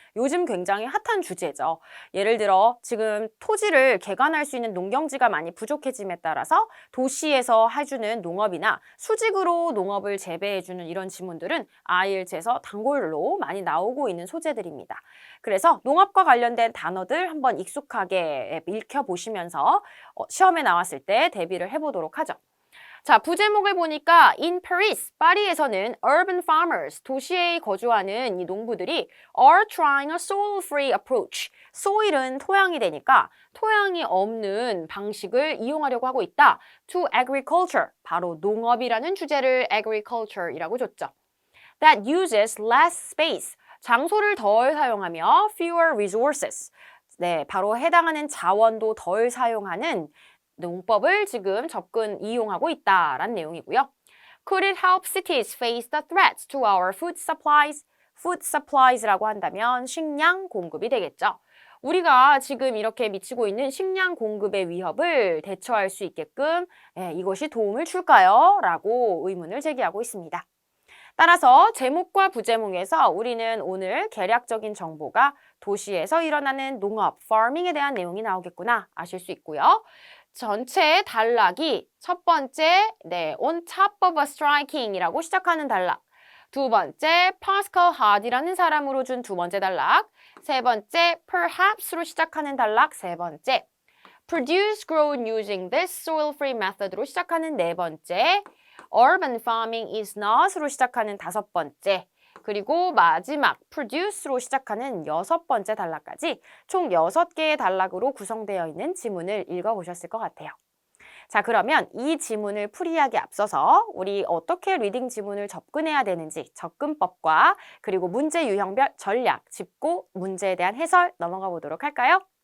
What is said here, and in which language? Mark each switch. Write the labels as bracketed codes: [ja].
[ko] 요즘 굉장히 핫한 주제죠. 예를 들어 지금 토지를 개간할 수 있는 농경지가 많이 부족해짐에 따라서 도시에서 해주는 농업이나 수직으로 농업을 재배해주는 이런 지문들은 IELTS에서 단골로 많이 나오고 있는 소재들입니다. 그래서 농업과 관련된 단어들 한번 익숙하게 읽혀보시면서 시험에 나왔을 때 대비를 해보도록 하죠. 자, 부제목을 보니까 [en] In Paris, [ko] 파리에서는 [en] urban farmers, [ko] 도시에 거주하는 이 농부들이 [en] are trying a soil-free approach. [ko] soil은 토양이 되니까 토양이 없는 방식을 이용하려고 하고 있다. [en] to agriculture, [ko] 바로 농업이라는 주제를 agriculture이라고 줬죠. [en] That uses less space, [ko] 장소를 덜 사용하며 [en] fewer resources. [ko] 네, 바로 해당하는 자원도 덜 사용하는 농법을 지금 이용하고 있다라는 내용이고요. [en] Could it help cities face the threats to our food supplies? [ko] food supplies라고 한다면 식량 공급이 되겠죠. 우리가 지금 이렇게 미치고 있는 식량 공급의 위협을 대처할 수 있게끔 이것이 도움을 줄까요? 라고 의문을 제기하고 있습니다. 따라서 제목과 부제목에서 우리는 오늘 개략적인 정보가 도시에서 일어나는 농업, farming에 대한 내용이 나오겠구나 아실 수 있고요. 전체 단락이 첫 번째, [en] on top of a striking [ko] 이라고 시작하는 단락. 두 번째, Pascal Hard이라는 사람으로 준 두 번째 단락. 세 번째, perhaps로 시작하는 단락 세 번째. [en] Produce grown using this soil-free method로 [ko] 시작하는 네 번째. [en] Urban farming is not으로 [ko] 시작하는 다섯 번째. 그리고 마지막 produce로 시작하는 여섯 번째 단락까지 총 6개의 단락으로 구성되어 있는 지문을 읽어보셨을 것 같아요. 자, 그러면 이 지문을 풀이하기 앞서서 우리 어떻게 리딩 지문을 접근해야 되는지 접근법과 그리고 문제 유형별 전략 짚고 문제에 대한 해설 넘어가 보도록 할까요?